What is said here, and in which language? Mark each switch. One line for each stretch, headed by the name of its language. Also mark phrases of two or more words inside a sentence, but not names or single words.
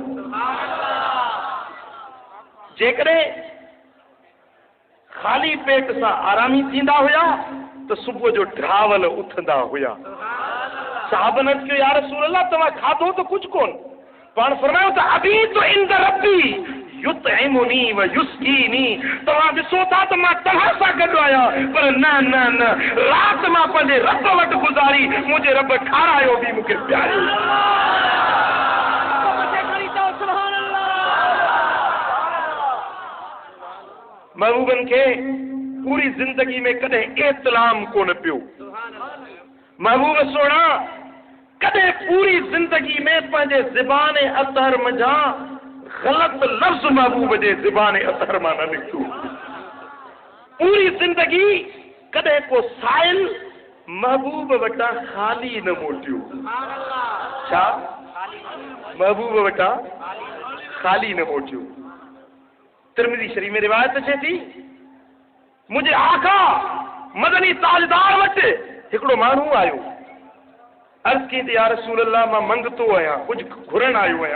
Sindhi: जेकॾहिं ख़ाली पेट सां आरामी थींदा हुया तो सुबह जो ड्रावल उथंदा हुया। साहबन अर्ज़ कयो
Arabic: يا رسول الله
Sindhi: तव्हां खाधो तो कुछ कोन पाण फरमायो त
Urdu: ابھی تو
Arabic: عند ربي يطعمني ويسقيني
Sindhi: तव्हां ॾिसो था त मां तव्हां सां गॾु आहियां पर न न न राति मां पंहिंजे रब वटि गुज़ारी मुंहिंजे रब खारायो बि मूंखे प्यारियो। महबूबन के पूरी जिंदगी में कदे इत्लाम कोन पियो। महबूब सोना कदे पूरी जिंदगी में पंहिंजे ज़बान अतहर मझा गलत लफ्ज महबूब जे ज़बान अतहर मां न निकितो। पूरी जिंदगी कदे को साइल महबूब वटा खाली न मोटियो। छा महबूब वटा खाली न मोटियो। तिरमिज़ी शरीफ में रिवायत अचे थी मुझे आका मदनी ताजदार वटि हिकिड़ो माण्हू आयो अर्ज़ कई त
Arabic: يا رسول الله
Sindhi: मां मंगतो आहियां कुझु घुरण आयो आहियां।